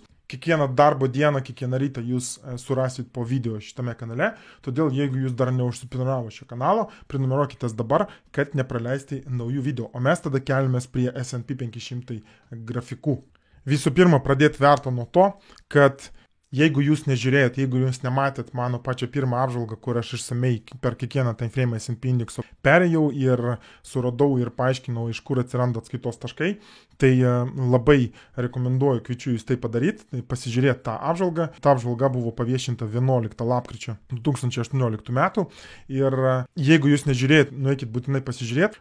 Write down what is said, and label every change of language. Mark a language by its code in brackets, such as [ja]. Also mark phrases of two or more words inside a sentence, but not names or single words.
[lt] Kiekvieną darbo dieną, kiekvieną rytą jūs surasit po video šitame kanale, todėl jeigu jūs dar neužsiprenumeravo šio kanalo, prenumeruokitės dabar, kad nepraleisti naujų video, o mes tada keliamės prie S&P 500 grafikų. Visų pirma, pradėti vertą nuo to, kad jeigu jūs nežiūrėjot, jeigu jūs nematėt mano pačią pirmą apžvalgą, kur aš išsamei per kiekvieną [en] time frame [lt] S&P indekso perėjau ir suradau ir paaiškinau, iš kur atsiranda atskaitos taškai, tai labai rekomenduoju, kviečiu jūs tai padaryti, pasižiūrėti tą apžvalgą. Ta apžvalga buvo paviešinta 11 lapkričio 2018 metų ir jeigu jūs nežiūrėjot, nueikit būtinai pasižiūrėti.